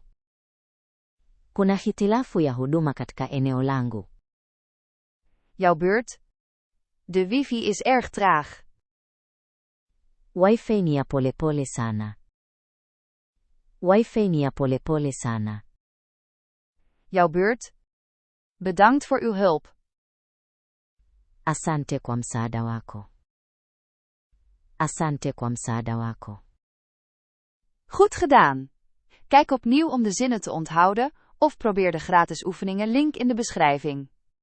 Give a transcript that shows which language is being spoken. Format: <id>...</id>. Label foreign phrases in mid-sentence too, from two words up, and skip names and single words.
<sw>Kuna hitilafu ya huduma katika eneo langu.</sw> <nl>Jouw beurt. De wifi is erg traag.</nl> <sw>Wi-Fi ni ya polepole sana. Wi-Fi ni ya polepole sana.</sw> <nl>Jouw beurt. Bedankt voor uw hulp.</nl> <sw>Asante kwa msaada wako. Asante kwa msaada wako.</sw> <nl>Goed gedaan. Kijk opnieuw om de zinnen te onthouden, of probeer de gratis oefeningen link in de beschrijving.</nl>